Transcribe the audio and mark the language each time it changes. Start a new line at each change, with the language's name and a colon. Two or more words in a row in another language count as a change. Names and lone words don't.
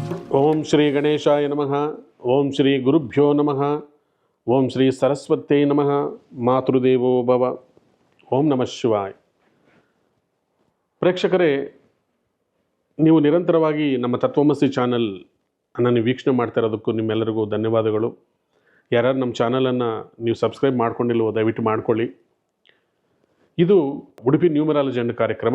Sanskrit: ಓಂ ಶ್ರೀ ಗಣೇಶಾಯ ನಮಃ. ಓಂ ಶ್ರೀ ಗುರುಭ್ಯೋ ನಮಃ. ಓಂ ಶ್ರೀ ಸರಸ್ವತೇ ನಮಃ. ಮಾತೃದೇವೋ ಭವ. ಓಂ ನಮಃ ಶಿವಾಯ.
Kannada: ಪ್ರೇಕ್ಷಕರೇ, ನೀವು ನಿರಂತರವಾಗಿ ನಮ್ಮ ತತ್ವಮಸಿ ಚಾನಲ್ ನೀವು ವೀಕ್ಷಣೆ ಮಾಡ್ತಾ ಇರೋದಕ್ಕೂ ನಿಮ್ಮೆಲ್ಲರಿಗೂ ಧನ್ಯವಾದಗಳು. ಯಾರ್ಯಾರು ನಮ್ಮ ಚಾನಲನ್ನು ನೀವು ಸಬ್ಸ್ಕ್ರೈಬ್ ಮಾಡ್ಕೊಂಡಿಲ್ವೋ ದಯವಿಟ್ಟು ಮಾಡ್ಕೊಳ್ಳಿ. ಇದು ಉಡುಪಿ ನ್ಯೂಮರಾಲಜಿ ಅನ್ನೋ ಕಾರ್ಯಕ್ರಮ.